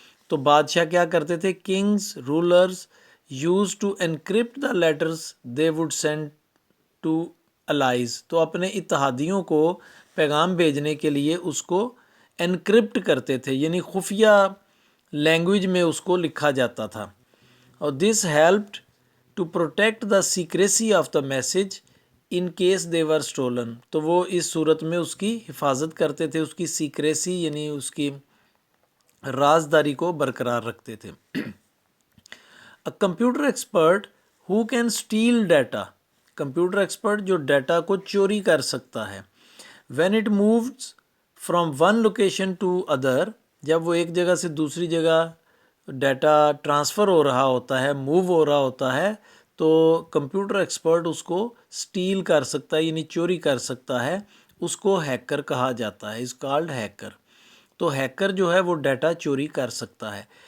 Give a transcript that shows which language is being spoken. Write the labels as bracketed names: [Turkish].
[English] تو بادشاہ کیا کرتے تھے؟ Kings rulers used to encrypt the letters they would send to allies. [Urdu] تو اپنے اتحادیوں کو پیغام بھیجنے کے لیے اس کو انکرپٹ کرتے تھے یعنی خفیہ لینگویج میں اس کو لکھا جاتا تھا. [English] اور this helped to protect the secrecy of the message in case they were stolen. [Urdu] تو وہ اس صورت میں اس کی حفاظت کرتے تھے، اس کی سیکریسی یعنی اس کی رازداری کو برقرار رکھتے تھے. [English] A computer expert who can steal data. [Urdu] Computer expert جو ڈیٹا کو چوری کر سکتا ہے. [English] when it moves from one location to other. [Urdu] جب وہ ایک جگہ سے دوسری جگہ ڈیٹا ٹرانسفر ہو رہا ہوتا ہے، موو ہو رہا ہوتا ہے، تو کمپیوٹر ایکسپرٹ اس کو سٹیل کر سکتا ہے یعنی چوری کر سکتا ہے. اس کو ہیکر کہا جاتا ہے، از کالڈ ہیکر. تو ہیکر جو ہے وہ ڈیٹا چوری کر سکتا ہے.